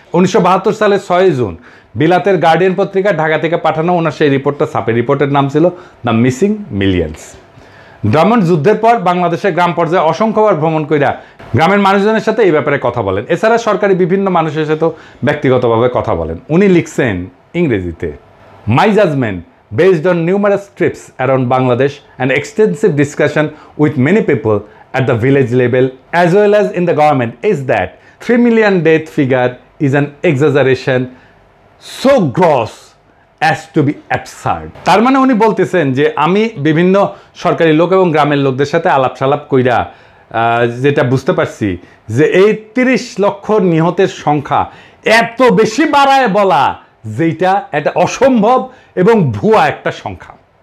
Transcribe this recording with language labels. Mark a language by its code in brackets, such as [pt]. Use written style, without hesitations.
[bn] 1972 সালের 6 June বিলাতের guardian পত্রিকা ঢাকা থেকে পাঠানো ওনার সেই রিপোর্টটা ছাপে। রিপোর্টের নাম ছিল দ্য মিসিং মিলিয়ন্স। ড্রামন্ড যুদ্ধের পর বাংলাদেশের গ্রাম পর্যায়ে অসংখ্যবার ভ্রমণ কইরা গ্রামের মানুষজনের সাথে এই ব্যাপারে কথা বলেন। এছাড়া সরকারি বিভিন্ন মানুষের সাথেও ব্যক্তিগতভাবে কথা বলেন। উনি লিখছেন ইংরেজিতে, [en] My judgement based on numerous trips around Bangladesh and extensive discussion with many people at the village level as well as in the government is that 3 million death figure is an exaggeration so gross as to be absurd. [bn] তার মানে উনি বলতেছেন যে আমি বিভিন্ন সরকারি লোক এবং গ্রামের লোকদের সাথে আলাপ সালাপ কইরা যেটা বুঝতে পারছি যে এই 30 লক্ষ নিহতের সংখ্যা এত বেশি বাড়ায় বলা যেটা এটা অসম্ভব এবং ভুয়া একটা সংখ্যা।